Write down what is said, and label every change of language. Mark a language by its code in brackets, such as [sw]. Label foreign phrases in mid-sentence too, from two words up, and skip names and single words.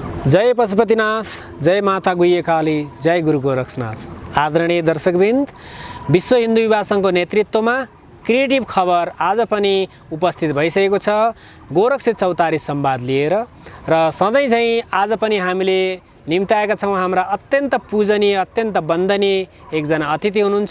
[ne] जय पशुपतिनाथ, जय माता गुह्यकाली, जय गुरु गोरक्षनाथ। आदरणीय दर्शकवृन्द, विश्व हिन्दू युवा सङ्घको नेतृत्वमा क्रिएटिभ खबर आज पनि उपस्थित भइसकेको छ गोरक्षित चौतारी संवाद लिएर। र सधैँ झैँ आज पनि हामीले निम्ताएका छौँ हाम्रा अत्यन्त पूजनीय, अत्यन्त वन्दनीय एकजना अतिथि हुनुहुन्छ।